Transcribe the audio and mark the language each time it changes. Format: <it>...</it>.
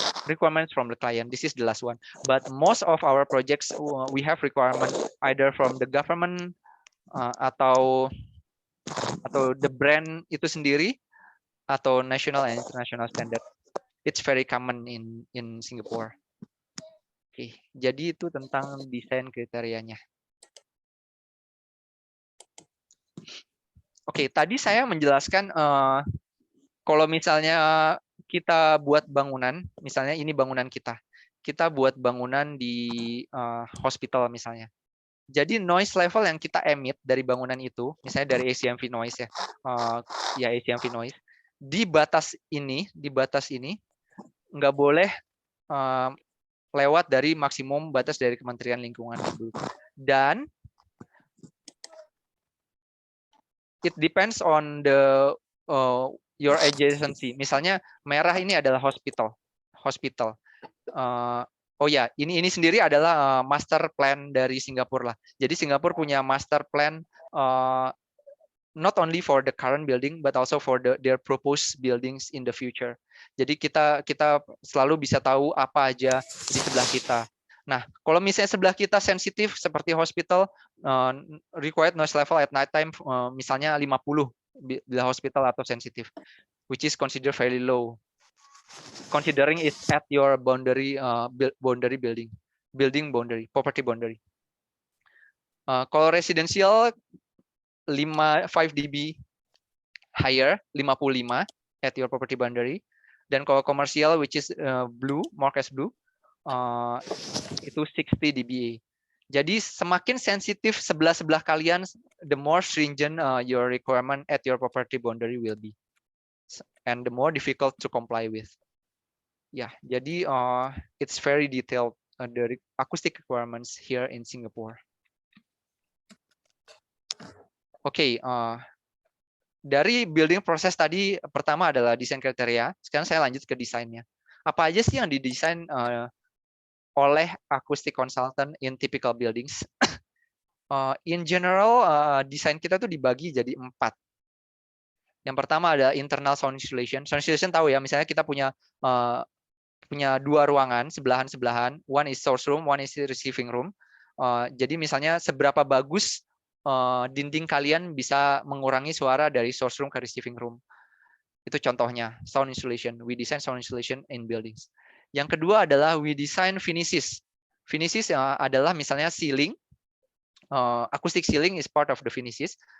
<en>Requirements from the client. This is the last one. But most of our projects we have requirement either from the government atau the brand</en> <id>itu sendiri</id> <en>atau national and international standard. It's very common in Singapore.</en> <id>Oke, jadi itu tentang desain kriterianya. Oke, tadi saya menjelaskan kalau misalnya kita buat bangunan, misalnya ini bangunan kita buat bangunan di hospital misalnya. Jadi noise level yang kita emit dari bangunan itu, misalnya dari ACMV noise ya, ya ACMV noise, di batas ini nggak boleh lewat dari maksimum batas dari Kementerian Lingkungan Hidup.</id> <en>Dan it depends on the your adjacency.</en> <id>Misalnya merah ini adalah hospital. Oh ya, ini sendiri adalah master plan dari Singapura lah. Jadi Singapura punya</id> <en>master plan not only for the current building but also for their proposed buildings in the future.</en> <id>Jadi kita selalu bisa tahu apa aja di sebelah kita. Nah, kalau misalnya sebelah kita sensitif seperti</id> <en>hospital, required noise level at night time</en> <id>misalnya 50 bila hospital atau sensitif,</id> <en>which is considered very low. Considering it's at your boundary building boundary, property boundary. Kalau residential 5 dB higher, 55 at your property boundary. Dan kalau commercial which is blue, marked as blue, itu 60 dBA.</en> <id>Jadi semakin sensitif sebelah kalian,</id> <en>the more stringent your requirement at your property boundary will be, and the more difficult to comply with. Ya, jadi it's very detailed the acoustic requirements here in Singapore.</en> <id>Oke, dari building proses tadi pertama adalah desain kriteria. Sekarang saya lanjut ke desainnya. Apa aja sih yang didesain oleh acoustic consultant</id> <en>in typical buildings? In general,</en> <id>desain kita tuh dibagi jadi 4. Yang pertama ada internal sound insulation. Sound insulation tahu ya, misalnya kita punya 2 ruangan sebelahan-sebelahan.</id> <en>One is source room, one is receiving room.</en> <id>Jadi misalnya seberapa bagus dinding kalian bisa mengurangi suara dari</id> <en>source room ke receiving room. Itu contohnya sound insulation. We design sound insulation in buildings.</en> <id>Yang kedua adalah</id> <en>we design finishes.</en> <id>Finishes adalah misalnya ceiling.</id> <en>Acoustic ceiling is part of the finishes.</en>